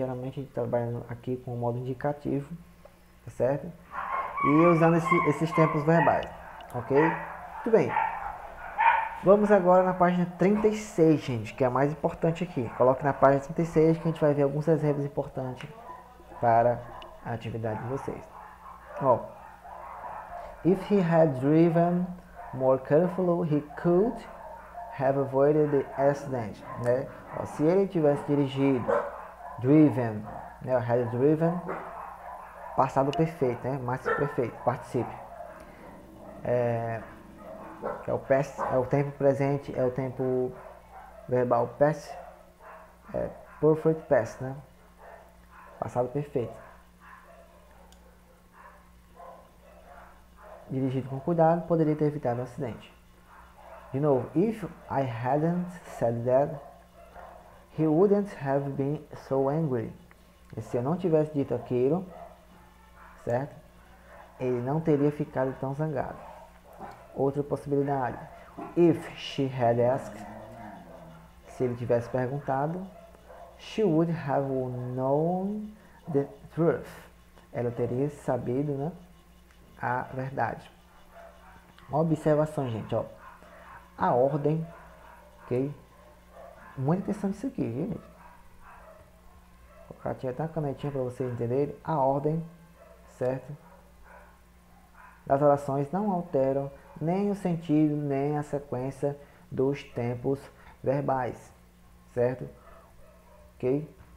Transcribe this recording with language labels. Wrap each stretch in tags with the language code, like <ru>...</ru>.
<pt>Geralmente a gente trabalha aqui com o modo indicativo, tá certo? E usando esses tempos verbais, ok? Muito bem. Vamos agora na página 36, gente, que é a mais importante aqui. Coloque na página 36 que a gente vai ver alguns exemplos importantes para a atividade de vocês.</pt> <en>Ó, if he had driven more carefully, he could have avoided the accident, né?</en> <pt>Ó, se ele tivesse dirigido, driven, né?</pt> <en>Had driven,</en> <pt>passado perfeito, né? Mais perfeito, participe. Que é o past, é o tempo presente, é o tempo verbal past, perfect past, né? Passado perfeito. Dirigido com cuidado, poderia ter evitado um acidente. De novo,</pt> <en>if I hadn't said that, he wouldn't have been so angry.</en> <pt>E se eu não tivesse dito aquilo, certo? Ele não teria ficado tão zangado. Outra possibilidade,</pt> <en>if she had asked,</en> <pt>se ele tivesse perguntado,</pt> <en>she would have known the truth.</en> <pt>Ela teria sabido, né, a verdade. Uma observação, gente, ó. A ordem, ok? Muita atenção nisso aqui, viu, gente? Vou colocar até uma canetinha para vocês entenderem. A ordem, certo? Das orações não alteram nem o sentido, nem a sequência dos tempos verbais, certo? Ok?</pt>